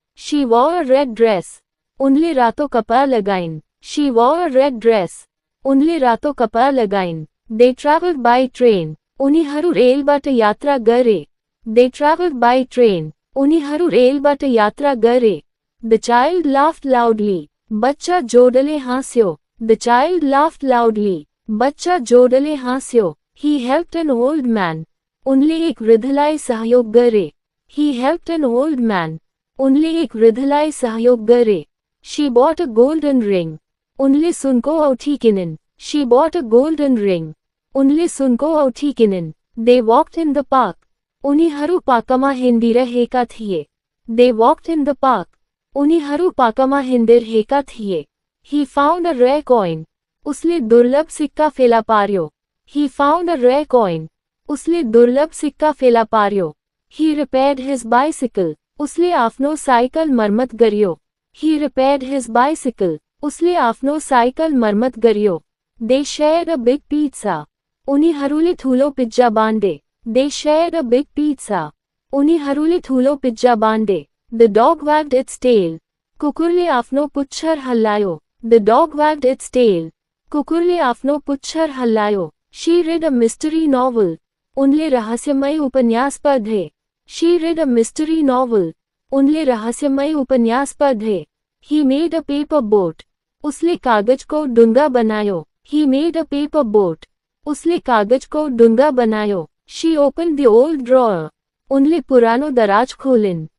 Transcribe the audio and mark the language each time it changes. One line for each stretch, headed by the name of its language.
English: She wore a red dress.
Nepali: उनले रातो कपडा लगाइन्.
English: She wore a red dress.
Nepali: उनले रातो कपडा लगाइन्.
English: They traveled by train.
Nepali: उनीहरू रेलबाट यात्रा गरे.
English: They traveled by train.
Nepali: उनीहरू रेलबाट यात्रा गरे.
English: The child laughed loudly.
Nepali: बच्चा जोडले हाँस्यो.
English: The child laughed loudly.
Nepali: बच्चा जोडले हाँस्यो.
English: He helped an old man.
Nepali: उनले एक वृद्धलाई सहयोग गरे.
English: He helped an old man.
Nepali: उनले एक वृद्धलाई सहयोग गरे.
English: She bought a golden ring.
Nepali: उनले सुनको औठी किनिन्.
English: She bought a golden ring.
Nepali: उनले सुनको औठी किनिन्.
English: They walked in the park.
Nepali: उनीहरू पार्कमा हिँडिरहेका थिए.
English: They walked in the park.
Nepali: उनीहरू पार्कमा हिँडिरहेका थिए.
English: He found a rare coin.
Nepali: उसले दुर्लभ सिक्का फेला पार्यो.
English: He found a rare coin.
Nepali: उसले दुर्लभ सिक्का फेला पार्यो.
English: He repaired his bicycle.
Nepali: उसले आफ्नो साइकल मर्मत गर्यो.
English: He repaired his bicycle.
Nepali: उसले आफ्नो साइकल मर्मत गर्यो.
English: They shared a big pizza.
Nepali: उनीहरूले ठुलो pizza Bande.
English: They shared a big pizza.
Nepali: उनीहरूले ठुलो pizza Bande.
English: The dog wagged its tail.
Nepali: कुकुरले आफ्नो पुच्छर हल्लायो.
English: The dog wagged its tail.
Nepali: कुकुरले आफ्नो पुच्छर हल्लायो.
English: She read a mystery novel.
Nepali: उनले रहस्यमय उपन्यास पढे.
English: She read a mystery novel.
Nepali: उनले रहस्यमय उपन्यास पढे.
English: He made a paper boat.
Nepali: उसले कागज को डुंगा बनायो.
English: He made a paper boat.
Nepali: उसले कागज को डुंगा बनायो.
English: She opened the old drawer.
Nepali: उनले पुरानो दराज खोलिन्.